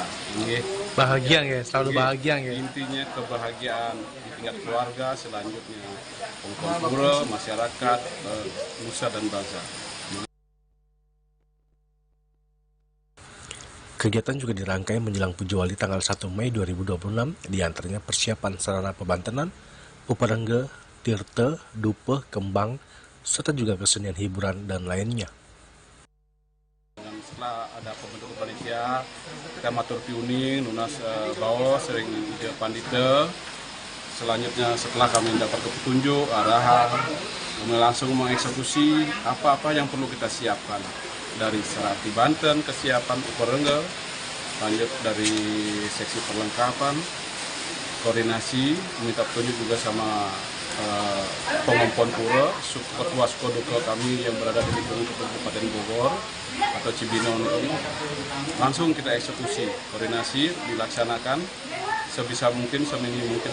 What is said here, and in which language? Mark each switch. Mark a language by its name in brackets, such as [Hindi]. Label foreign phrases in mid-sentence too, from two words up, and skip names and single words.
[Indonesian] Bahagia ya, selalu bahagia ya. Intinya kebahagiaan di tingkat keluarga, selanjutnya pengumpul pura, masyarakat, nusa dan bangsa. Kegiatan juga dirangkai menjelang Pujawali tanggal 1 Mei 2026, diantaranya persiapan sarana pebantenan, uparengga, tirta, dupa, kembang, serta juga kesenian hiburan dan lainnya. Setelah ada pembentukan panitia, kita [Balinese] matur piuning, lunas bawa sering ide Pandita. [Indonesian] Selanjutnya setelah kami dapat petunjuk, arahan, kami langsung mengeksekusi apa-apa yang perlu kita siapkan. Dari Serati Banten, kesiapan uparengga, lanjut dari seksi perlengkapan, koordinasi, minta petunjuk juga sama pengumpul pura, ketua Sukoduka kami yang berada di lingkungan Kabupaten Bogor atau Cibinong ini, langsung kita eksekusi, koordinasi dilaksanakan sebisa mungkin, seminim mungkin.